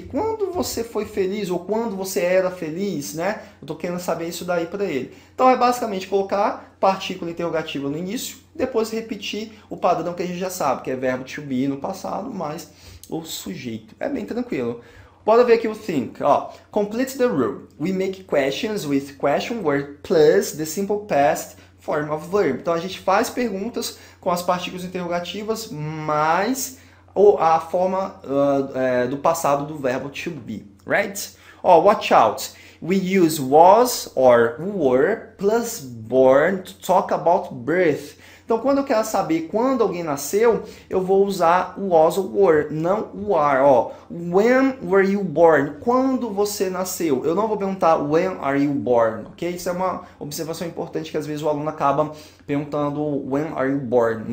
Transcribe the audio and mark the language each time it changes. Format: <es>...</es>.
<pt>Quando você foi feliz, ou quando você era feliz, né? Eu tô querendo saber isso daí para ele. Então, é basicamente colocar partícula interrogativa no início, depois repetir o padrão que a gente já sabe, que é verbo to be no passado, mais o sujeito. É bem tranquilo. Bora ver aqui o think. Ó,</pt> <en>complete the rule. We make questions with question word plus the simple past form of verb.</en> <pt>Então, a gente faz perguntas com as partículas interrogativas mais a forma do passado do verbo to be, right? Ó,</pt> <en>watch out. we use was or were plus born to talk about birth.</en> <pt>Então, quando eu quero saber quando alguém nasceu, eu vou usar o was ou were, não o are. Ó,</pt> <en>when were you born?</en> <pt>Quando você nasceu? Eu não vou perguntar</pt> <en>when are you born,</en> <pt>ok? Isso é uma observação importante que às vezes o aluno acaba perguntando when are you born.</pt>